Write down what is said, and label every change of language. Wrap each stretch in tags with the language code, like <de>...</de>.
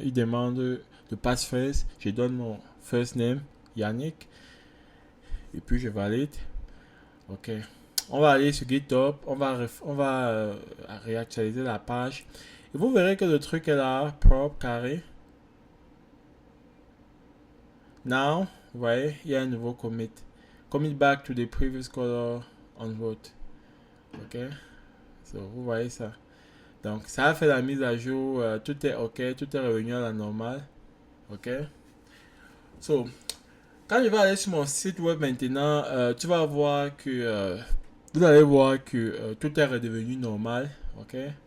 <fr>Il demande le passphrase. Je donne mon first name, Yannick. Et puis je valide. Ok. On va aller sur GitHub. On va réactualiser la page. Et vous verrez que le truc est là, propre, carré. Now, vous voyez, il y a un nouveau commit.</fr> <en>Commit back to the previous color on vote.</en> <fr>Ok. So, vous voyez ça. Donc, ça a fait la mise à jour. Tout est ok. Tout est revenu à la normale. Ok. So, quand je vais aller sur mon site web maintenant, tu vas voir que vous allez voir que tout est redevenu normal. Ok.</fr>